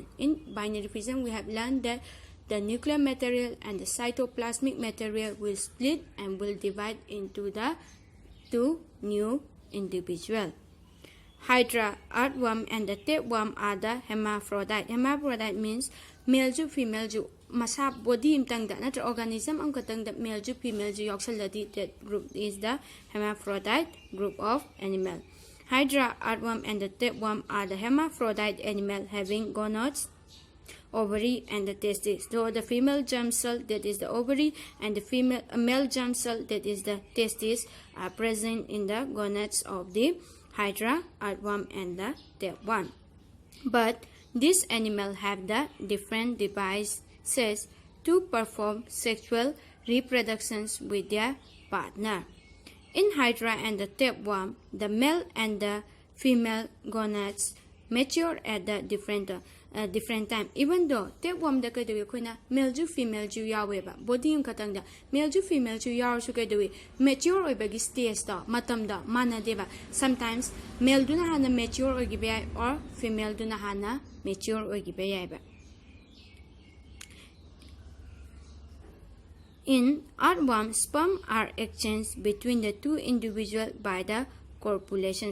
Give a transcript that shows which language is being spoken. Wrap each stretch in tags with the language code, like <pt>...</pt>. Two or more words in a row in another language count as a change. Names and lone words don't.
<en>In binary fission, we have learned that the nuclear material and the cytoplasmic material will split and will divide into the two new individuals. Hydra, earthworm, and the tapeworm are the hermaphrodite. Hermaphrodite means male ju female ju.</en> <mni>Masa body imtang da natra organism ang katang da male ju female ju yoxaladi.</mni> <en>That group is the hermaphrodite group of animal. Hydra, earthworm, and the tapeworm are the hermaphrodite animal having gonads, ovary, and the testes. So the female germ cell, that is the ovary, and the male germ cell, that is the testes, are present in the gonads of the Hydra, earthworm, and the tapeworm. But these animals have the different devices to perform sexual reproductions with their partner. In Hydra and the tapeworm, the male and the female gonads mature at the different time. Even though</en> <mni>tapeworm da kaidawi koina male ju female ju yawe ba body yung katang da male ju female ju yaw su kaidawi mature oi bagi stage da matam da mana deba. Sometimes male do na hana mature oi gibe or female do na hana mature oi gibe ba.</mni> <en>In earthworm, sperm are exchanged between the two individuals by the copulation.</en>